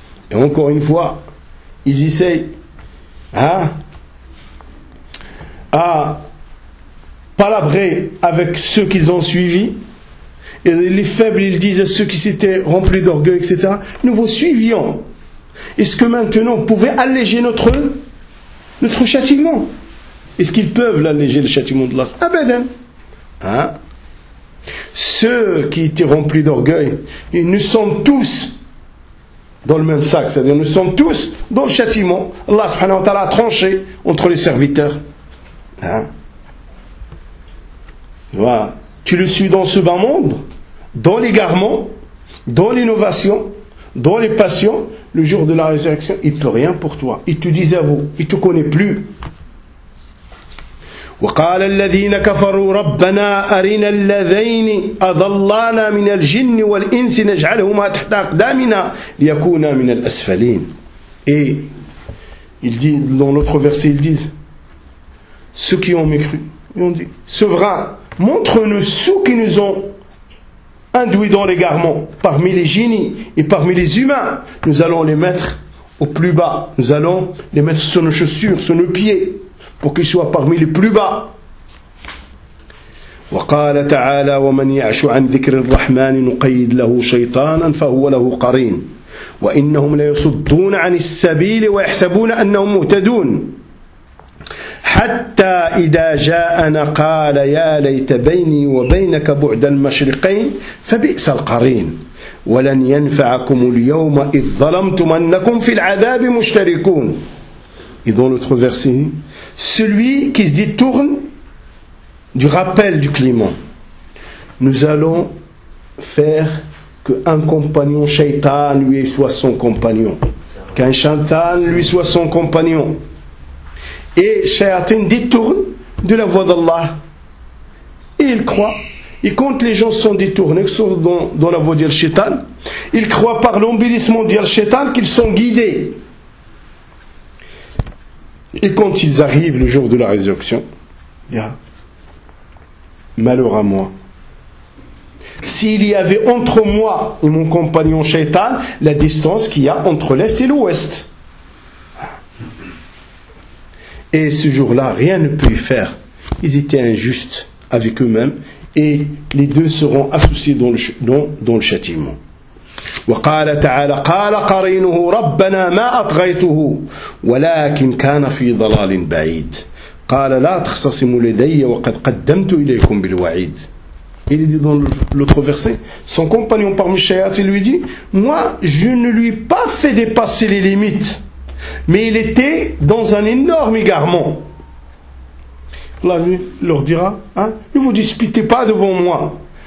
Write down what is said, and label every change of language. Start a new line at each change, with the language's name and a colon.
French: Et encore une fois, ils essayent à palabrer avec ceux qu'ils ont suivis. Et les faibles, ils disent à ceux qui s'étaient remplis d'orgueil, etc. Nous vous suivions. Est-ce que maintenant, vous pouvez alléger notre châtiment? Est-ce qu'ils peuvent l'alléger, le châtiment de l'Allah?
Arabic: Abadan.
French: Hein? Ceux qui étaient remplis d'orgueil, nous sommes tous dans le même sac. C'est-à-dire, nous sommes tous dans le châtiment. Allah subhanahu wa ta'ala a tranché entre les serviteurs. Hein? Voilà. Tu le suis dans ce bas monde, dans l'égarement, dans l'innovation, dans les passions, le jour de la résurrection, il ne peut rien pour toi. Il te désavoue, il ne te connaît plus.
Arabic: وقال الذين كفروا ربنا أرنا الذين أضلانا من الجن والإنس نجعلهما تحت أقدامنا ليكونا من الأسفلين.
French: Et il dit, dans l'autre verset, ils disent, ceux qui ont mécru, ils ont dit, souverain, montre-nous ceux qui nous ont induits dans l'égarement parmi les génies et parmi les humains. Nous allons les mettre au plus bas. Nous allons les mettre sur nos chaussures, sur nos pieds, pour qu'ils soient parmi les plus bas.
Arabic: وقال تعالى ومن يعش عن ذكر الرحمن نقيد له شيطانا فهو له قرين وإنهم ليصدون عن السبيل ويحسبون أنهم مهتدون حتى إذا جاءنا قال يا ليت بيني وبينك بعد المشرقين فبئس القرين ولن ينفعكم اليوم إذ ظلمتم أنكم في العذاب مشتركون.
French: Et dans notre verset, celui qui se détourne du rappel du climat, nous allons faire qu'un compagnon shaitan lui soit son compagnon, qu'un shaitan lui soit son compagnon. Et Shayatin détourne de la voix d'Allah. Et il croit. Et quand les gens sont détournés, qu'ils sont dans la voix d'Yal Shaitan, ils croient par l'embellissement d'Yal Shaitan qu'ils sont guidés. Et quand ils arrivent le jour de la résurrection, malheur à moi. S'il y avait entre moi et mon compagnon Shaitan la distance qu'il y a entre l'Est et l'Ouest. Et ce jour-là, rien ne peut y faire. Ils étaient injustes avec eux-mêmes et les deux seront associés dans le châtiment.
Arabic: وقال تعالى قال قرينه ربنا ما أطغيته ولكن كان في ضلال بعيد قال لا تختصموا لدي وقد قدمت إليكم بالوعيد.
French: Il dit dans l'autre verset, son compagnon parmi Shayatin lui dit, moi je ne lui ai pas fait dépasser les limites. Mais il était dans un énorme égarement. Allah leur dira, ne vous disputez pas devant moi.